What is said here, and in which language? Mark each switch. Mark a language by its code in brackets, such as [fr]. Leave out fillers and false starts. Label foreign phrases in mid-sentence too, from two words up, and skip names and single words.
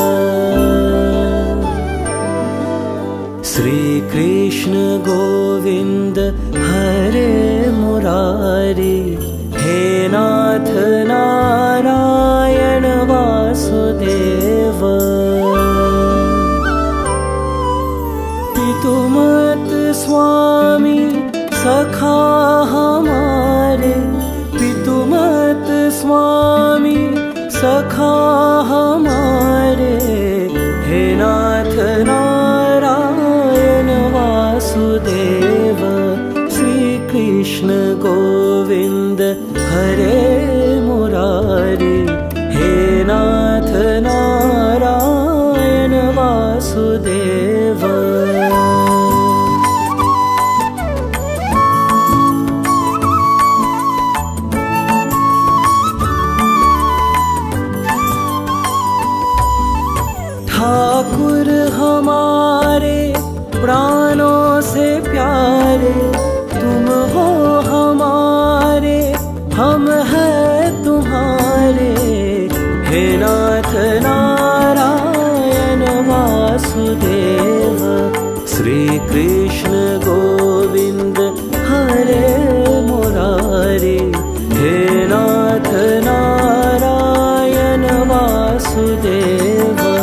[sa] श्री कृष्ण गोविंद हरे मुरारी, हे नाथ नारायण वासुदेव। [hi] पितुमत स्वामी सखा हमारे, पितुमत स्वामी सखा हमारे, [sa] हे नाथ नारायण वासुदेव। श्री कृष्ण गोविंद हरे मुरारी, हे नाथ नारायण वासुदेव। [hi] ठाकुर हमारे प्राणों से प्यारे, तुम हो हमारे हम हैं तुम्हारे, [sa] हे नाथ नारायण वासुदेव। श्री कृष्ण गोविंद हरे मुरारी, हे नाथ नारायण वासुदेव।